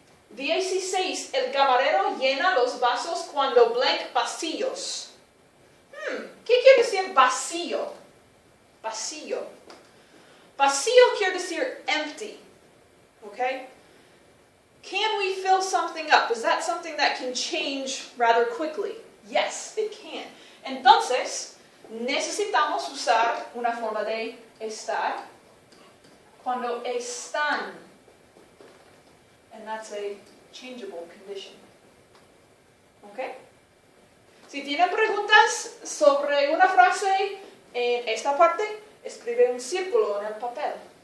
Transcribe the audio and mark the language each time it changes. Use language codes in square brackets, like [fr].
[es] 16. El camarero llena los vasos cuando blank vacíos. ¿Qué quiere decir vacío? Vacío. Vacío quiere decir empty. [en] Okay? Can we fill something up? Is that something that can change rather quickly? Yes, it can. [es] Entonces, necesitamos usar una forma de estar cuando están. [en] And that's a changeable condition. Okay? [es] Si tienen preguntas sobre una frase en esta parte, escribe un círculo en el papel.